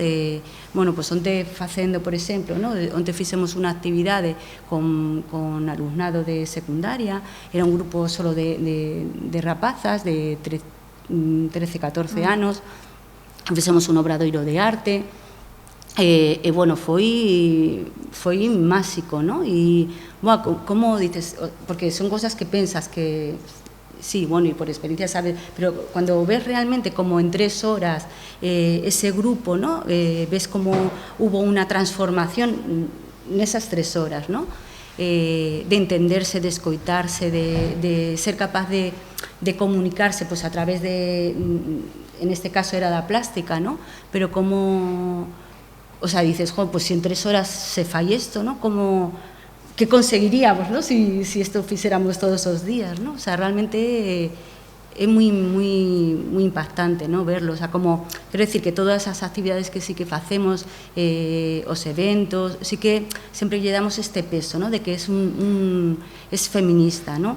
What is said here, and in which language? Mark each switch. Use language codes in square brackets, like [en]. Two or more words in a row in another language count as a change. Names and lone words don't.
[gl] De, bueno, pues onte facendo, por exemplo, ¿no?, onte fixemos unha actividade con alumnado de secundaria, era un grupo solo de rapazas de 13, 14 anos, fixemos un obradoiro de arte, e bueno, foi máxico, ¿no? E, bueno, [es] como dices, porque son cosas que pensas que sí, bueno, y por experiencia sabes, pero cuando ves realmente como en 3 horas ese grupo, ¿no?, ves como hubo una transformación en esas 3 horas, ¿no?, de entenderse, de escoitarse, de ser capaz de comunicarse pues a través de, en este caso era da plástica, ¿no?, pero como, o sea, dices, pues si en 3 horas se fai esto, ¿no?, como que conseguiríamos, ¿no? [gl] si isto fixéramos todos os días, ¿no? [es] O sea, [gl] realmente é moi impactante, ¿no? [es] Verlo, o sea, [gl] como, quero decir que todas as actividades que sí que facemos, os eventos, sí que sempre lle damos este peso, ¿no? [es] De que es feminista, ¿no?